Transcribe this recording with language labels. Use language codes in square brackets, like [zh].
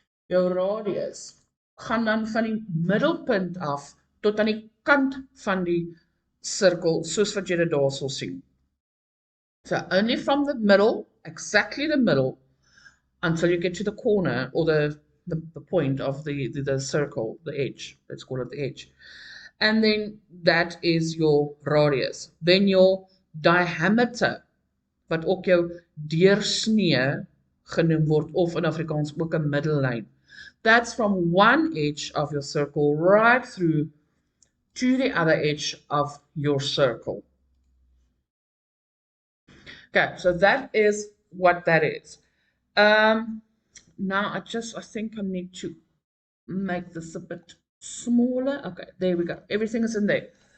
[af] Jou radius gaan dan van die middelpunt af tot aan die kant van die sirkel, soos wat jy dit daarso sien. [en] So only from the middle, exactly the middle, until you get to the corner or the point of the circle, the edge. Let's call it the edge. And then that is your radius. Then your diameter, [af] wat ook jou deursnee genoem word, of in Afrikaans ook 'n middellyn. [en] That's from one edge of your circle right through to the other edge of your circle. Okay, so that is what that is. Now I think I need to make this a bit smaller. Okay, there we go. Everything is in there.